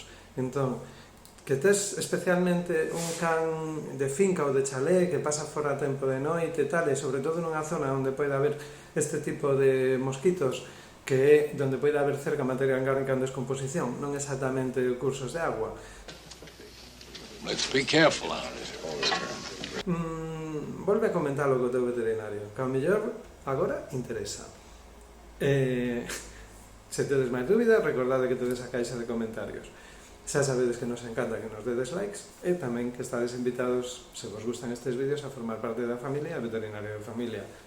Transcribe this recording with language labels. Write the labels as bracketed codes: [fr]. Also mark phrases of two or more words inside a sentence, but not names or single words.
[gl] Entón, que tes especialmente un can de finca ou de chalé que pasa fora a tempo de noite e tal, e sobre todo nunha zona onde pode haber este tipo de mosquitos, que é onde pode haber cerca materia orgánica en descomposición, non exactamente cursos de agua. [en] Let's be careful out there. [gl] Volve a comentalo co teu veterinario, que ao mellor agora interesa. Se tedes máis dúbidas, recordade que tedes a caixa de comentarios. Xa sabedes que nos encanta que nos dedes likes, e tamén que estades invitados, se vos gustan estes vídeos, a formar parte da familia, veterinario de familia.